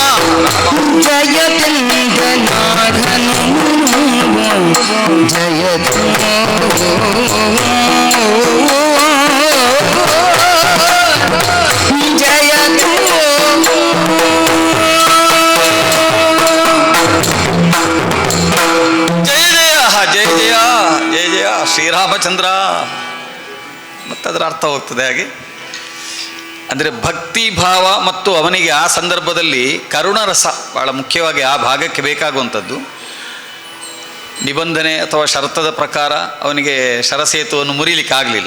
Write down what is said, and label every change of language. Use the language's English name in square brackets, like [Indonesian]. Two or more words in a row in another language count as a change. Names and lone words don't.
[Sanskrit] जय तिन्दनाधन जय जय ಜಯ ಜಯ ಜಯ ಜಯ ಜಯ ಜಯ ಶ್ರೀರಾಮಚಂದ್ರ. [Kannada] ಮತ್ತದರ ಅರ್ಥ ಹೋಗ್ತದೆ ಹಾಗೆ. ಅಂದರೆ ಭಕ್ತಿ ಭಾವ ಮತ್ತು ಅವನಿಗೆ ಆ ಸಂದರ್ಭದಲ್ಲಿ ಕರುಣರಸ ಬಹಳ ಮುಖ್ಯವಾಗಿ ಆ ಭಾಗಕ್ಕೆ ಬೇಕಾಗುವಂಥದ್ದು. ನಿಬಂಧನೆ ಅಥವಾ ಷರತ್ತದ ಪ್ರಕಾರ ಅವನಿಗೆ ಶರಸೇತುವನ್ನು ಮುರಿಲಿಕ್ಕಾಗಲಿಲ್ಲ.